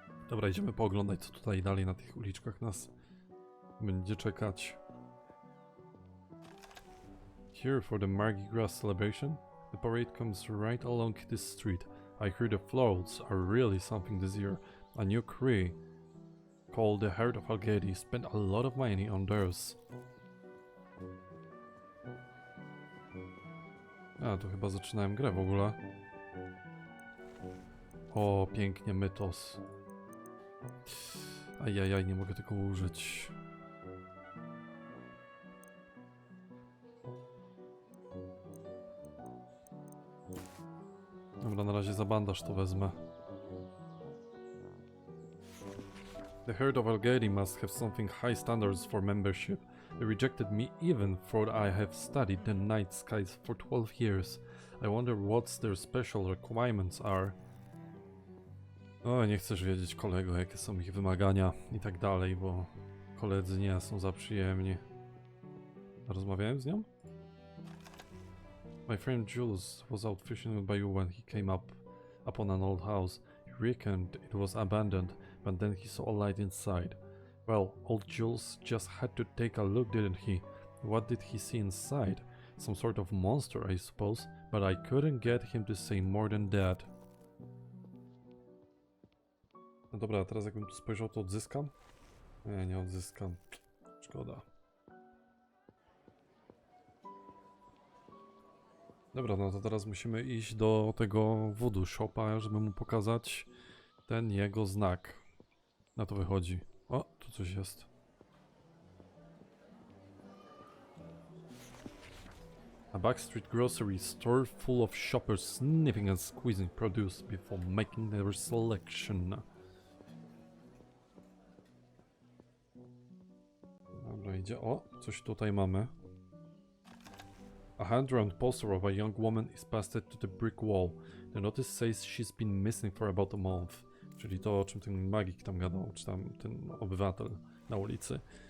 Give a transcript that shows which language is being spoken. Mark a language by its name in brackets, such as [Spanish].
[Polish] Dobra, idziemy pooglądać, co tutaj dalej na tych uliczkach nas będzie czekać. [English] Here for the Mardi Gras celebration. The parade comes right along this street. I hear the floats are really something this year. A new crew called the Herd of Algeti spent a lot of money on theirs. [Polish] A, to chyba zaczynałem grę w ogóle. O, pięknie, mytos. Ajajaj, nie mogę tego użyć. Dobra, na razie za bandaż to wezmę. [English] The herd of Algeri must have something high standards for membership. They rejected me even though I have studied the night skies for 12 years. I wonder what their special requirements are. [Polish] O, nie chcesz wiedzieć, kolego, jakie są ich wymagania i tak dalej, bo koledzy nie są za przyjemni. Rozmawiałem z nią? [English] My friend Jules was out fishing by you when he came upon an old house. He reckoned it was abandoned, but then he saw a light inside. Well, old Jules just had to take a look, didn't he? What did he see inside? Some sort of monster, I suppose, but I couldn't get him to say more than that. [Polish] No dobra, teraz jakbym tu spojrzał, to odzyskam? Nie, nie odzyskam. Szkoda. Dobra, no to teraz musimy iść do tego voodoo shopa, żeby mu pokazać ten jego znak. Na to wychodzi. O, tu coś jest. [English] A backstreet grocery store full of shoppers sniffing and squeezing produce before making their selection. [Polish] Dobra, idzie. O, coś tutaj mamy. [English] A hand-drawn poster of a young woman is pasted to the brick wall. The notice says she's been missing for about a month. [Polish] Czyli to, o czym ten magik tam gadał, czy tam ten obywatel na ulicy.